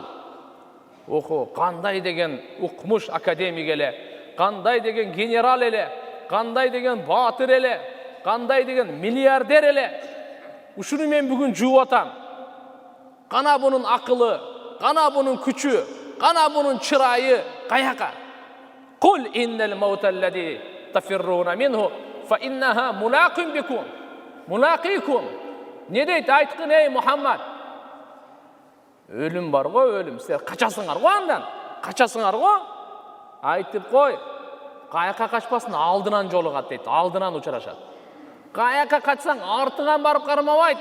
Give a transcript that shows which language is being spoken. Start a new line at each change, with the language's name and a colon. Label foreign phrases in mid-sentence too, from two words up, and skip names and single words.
Kyrgyz: Охо, кандай деген укмуш академик эле, кандай деген генерал эле, кандай деген баатыр эле, кандай деген миллиардер эле. Ушуну мен бүгүн жууп атам. Кана бунун акылы, кана бунун күчү, кана бунун чырайы каяка?
Arabic: قل إن الموت الذي تفرون منه فإنه ملاقيكم.
Kyrgyz: Мулақикум. Не дейт? Айткын ей Мухаммад. Өлүм бар го, өлүм. Силер качасыңар го андан. Качасыңар го. Айтып кой. Каяка качпасын, алдынан жолугат дейт. Алдынан учурашат. Каяка качсаң, артыңан барып кармабайт.